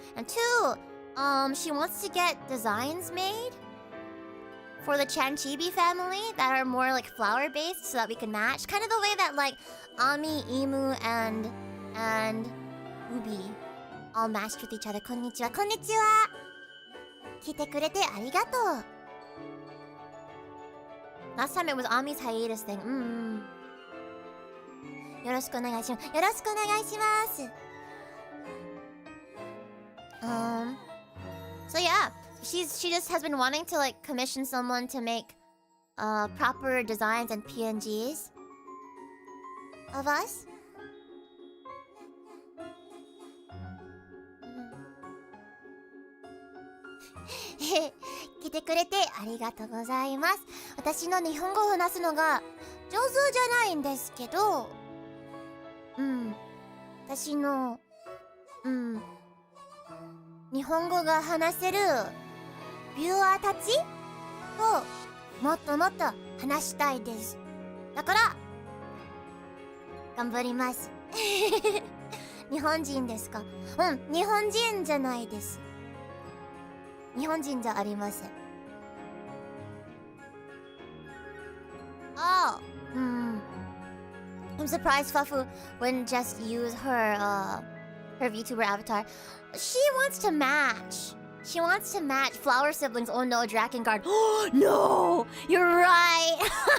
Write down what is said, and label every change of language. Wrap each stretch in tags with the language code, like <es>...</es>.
<en>And two, she wants to get designs made for the Chanchibi family that are more like flower based, so that we can match, kind of the way that like Ami, Imu, and Ubi all matched with each other.</en> <ja>Konnichiwa, konnichiwa. 来てくれてありがとう.</ja> <en>Last time it was Ami's hiatus thing.</en> <ja>よろしくお願いします。よろしくお願いします。</ja> <en>So yeah, she just has been wanting to like commission someone to make proper designs and PNGs of us.</en> <ja>Hehe, 来てくれてありがとうございます。私の日本語を話すのが上手じゃないんですけど、私の日本語が話せるビューアーたちともっともっと話したいです。だから頑張ります。日本人ですか？日本人じゃないです。日本人じゃありません。</ja> <en>Oh, I'm surprised Fufu wouldn't just use her VTuber avatar. She wants to match. She wants to match Flower Siblings. Oh no, Drakengard. Oh no, you're right.</en>